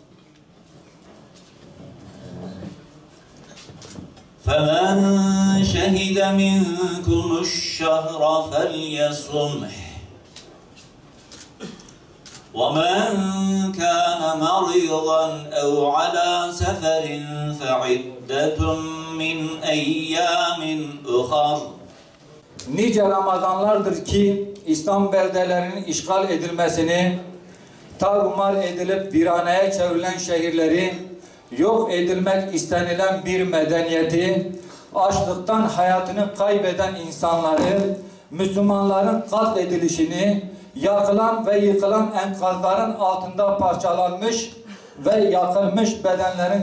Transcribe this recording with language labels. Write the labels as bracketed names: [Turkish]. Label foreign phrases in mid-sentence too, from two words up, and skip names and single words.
[Arabic] فَمَنْ شَهِدَ مِنْكُمُ الشَّهْرَ فَلْيَصُمْهُ وَمَنْ كَانَ مَرِيضًا أَوْ عَلَى سَفَرٍ فَعِدَّةٌ مِنْ أَيَّامٍ أُخَرَ. [Turkish] Nice Ramazanlardır ki İslam beldelerinin işgal edilmesini, tarumar edilip viraneye çevrilen şehirleri, yok edilmek istenilen bir medeniyeti, açlıktan hayatını kaybeden insanları, Müslümanların katledilişini, yakılan ve yıkılan enkazların altında parçalanmış ve yakılmış bedenlerin